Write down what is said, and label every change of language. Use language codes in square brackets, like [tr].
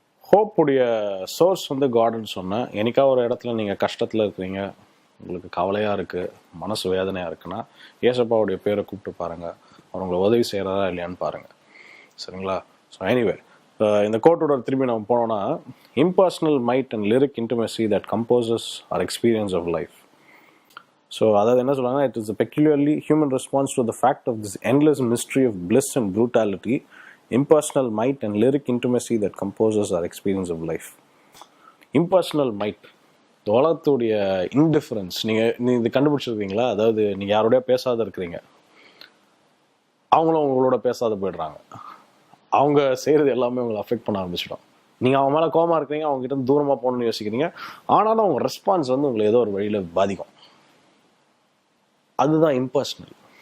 [ta] ஹோப்புடைய source வந்து காடுன்னு சொன்னேன். என்னைக்கா ஒரு இடத்துல நீங்கள் கஷ்டத்தில் இருக்கிறீங்க, உங்களுக்கு கவலையாக இருக்குது, மனசு வேதனையாக இருக்குன்னா ஏசப்பாவுடைய பேரை கூப்பிட்டு பாருங்கள். அவர் உங்களை உதவி செய்கிறாரா இல்லையான்னு பாருங்கள். சரிங்களா? ஸோ எனிவே, இந்த கோட்டோட திரும்பி நம்ம போனோம்னா, [en] Impersonal might and lyric intimacy that composes our experience of life. [ta] So அதாவது என்ன சொல்கிறாங்கன்னா, [en] It is a peculiarly human response to the fact of this endless mystery of bliss and brutality, impersonal might and lyric intimacy that composes our experience of life. Impersonal might, [ta] இந்த உலகத்துடைய indifference நீங்கள் இது கண்டுபிடிச்சிருக்கீங்களா? அதாவது நீங்கள் யாரோடய பேசாத இருக்கிறீங்க, அவங்களும் உங்களோட பேசாத போயிடுறாங்க. அவங்க செய்கிறது எல்லாமே உங்களை அஃபெக்ட் பண்ண ஆரம்பிச்சிடும். நீங்கள் அவங்க மேலே கோவமாக இருக்கிறீங்க, அவங்ககிட்ட தூரமாக போகணும்னு யோசிக்கிறீங்க, ஆனாலும் அவங்க ரெஸ்பான்ஸ் வந்து உங்களை ஏதோ ஒரு வழியில் பாதிக்கும். அதுதான் இம்பர்சனல்.